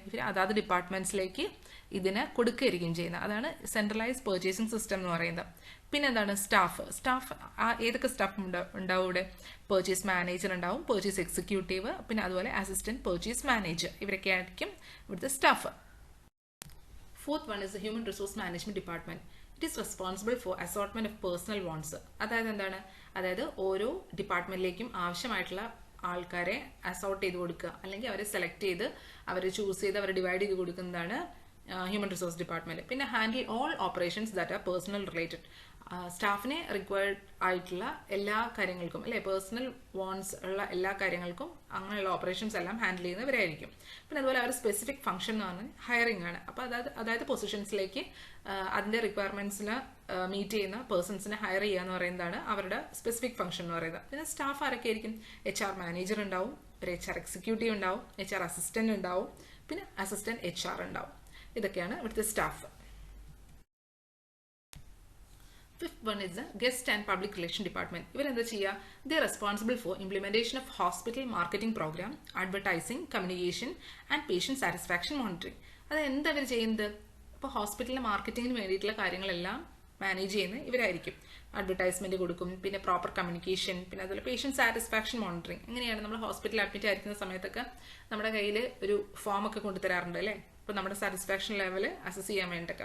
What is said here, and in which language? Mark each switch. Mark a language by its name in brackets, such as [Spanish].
[Malayalam] ഇവർ അതാത് ഡിപ്പാർട്ട്മെന്റ്സിലേക്ക് ഇതിനെ കൊടുക്കുകയായിരിക്കും ചെയ്യുന്നത്. അതാണ് സെൻട്രലൈസ് പർച്ചേസിംഗ് സിസ്റ്റം എന്ന് പറയുന്നത്. പിന്നെ എന്താണ്, സ്റ്റാഫ് ഏതൊക്കെ സ്റ്റാഫ് ഉണ്ടാവും ഇവിടെ? പർച്ചേസ് മാനേജർ ഉണ്ടാവും, പർച്ചേസ് എക്സിക്യൂട്ടീവ്, പിന്നെ അതുപോലെ അസിസ്റ്റന്റ് പർച്ചേസ് മാനേജർ. ഇവരൊക്കെ ആയിരിക്കും ഇവിടുത്തെ staff. [English] Fourth one is the human resource management department. It is responsible for assortment of personal wants. [Malayalam] അതായത് എന്താണ്? അതായത് ഓരോ ഡിപ്പാർട്ട്മെന്റിലേക്കും ആവശ്യമായിട്ടുള്ള ആൾക്കാരെ അസോർട്ട് ചെയ്ത് കൊടുക്കുക, അല്ലെങ്കിൽ അവരെ സെലക്ട് ചെയ്ത് അവരെ ചൂസ് ചെയ്ത് അവരെ ഡിവൈഡ് ചെയ്ത് കൊടുക്കുന്നതാണ് ഹ്യൂമൻ റിസോഴ്സ് ഡിപ്പാർട്ട്മെന്റ്. പിന്നെ [English] Handle all operations that are personnel related. [Malayalam] സ്റ്റാഫിനെ റിക്വയർഡ് ആയിട്ടുള്ള എല്ലാ കാര്യങ്ങൾക്കും അല്ലെ, പേഴ്സണൽ വോൺസ് ഉള്ള എല്ലാ കാര്യങ്ങൾക്കും അങ്ങനെയുള്ള ഓപ്പറേഷൻസ് എല്ലാം ഹാൻഡിൽ ചെയ്യുന്നവരായിരിക്കും. പിന്നെ അതുപോലെ അവർ സ്പെസിഫിക് ഫംഗ്ഷൻ എന്ന് പറഞ്ഞാൽ ഹയറിംഗ് ആണ്. അപ്പോൾ അതായത് പൊസിഷൻസിലേക്ക് അതിന്റെ റിക്വയർമെന്റ്സിന് മീറ്റ് ചെയ്യുന്ന പേഴ്സൺസിനെ ഹയർ ചെയ്യുക എന്ന് പറയുന്നതാണ് അവരുടെ സ്പെസിഫിക് ഫംഗ്ഷൻ എന്ന് പറയുന്നത്. പിന്നെ സ്റ്റാഫ് ആരൊക്കെ ആയിരിക്കും? HR മാനേജർ ഉണ്ടാവും, ഒരു HR എക്സിക്യൂട്ടീവ് ഉണ്ടാവും, HR അസിസ്റ്റന്റ് ഉണ്ടാവും, പിന്നെ അസിസ്റ്റന്റ് HR ഉണ്ടാവും. ഇതൊക്കെയാണ് ഇവിടുത്തെ staff. [English] Fifth one is the guest and public relation department. [Malayalam] ഇവരെന്താ ചെയ്യുക? [English] They are responsible for implementation of hospital marketing program, advertising, communication and patient satisfaction monitoring. [Malayalam] അത് എന്താ ഇവർ ചെയ്യുന്നത്? അപ്പോൾ ഹോസ്പിറ്റലിലെ മാർക്കറ്റിങ്ങിന് വേണ്ടിയിട്ടുള്ള കാര്യങ്ങളെല്ലാം മാനേജ് ചെയ്യുന്നത് ഇവരായിരിക്കും. അഡ്വർടൈസ്മെന്റ് കൊടുക്കും, പിന്നെ പ്രോപ്പർ കമ്മ്യൂണിക്കേഷൻ, പിന്നെ അതുപോലെ പേഷ്യന്റ് സാറ്റിസ്ഫാക്ഷൻ മോണിറ്ററിങ്. എങ്ങനെയാണ്? നമ്മൾ ഹോസ്പിറ്റലിൽ അഡ്മിറ്റ് ആയിരിക്കുന്ന സമയത്തൊക്കെ നമ്മുടെ കയ്യിൽ ഒരു ഫോം ഒക്കെ കൊണ്ടുതരാറുണ്ട് അല്ലേ, അപ്പോൾ നമ്മുടെ സാറ്റിസ്ഫാക്ഷൻ ലെവൽ അസസ് ചെയ്യാൻ വേണ്ടിയിട്ടൊക്കെ.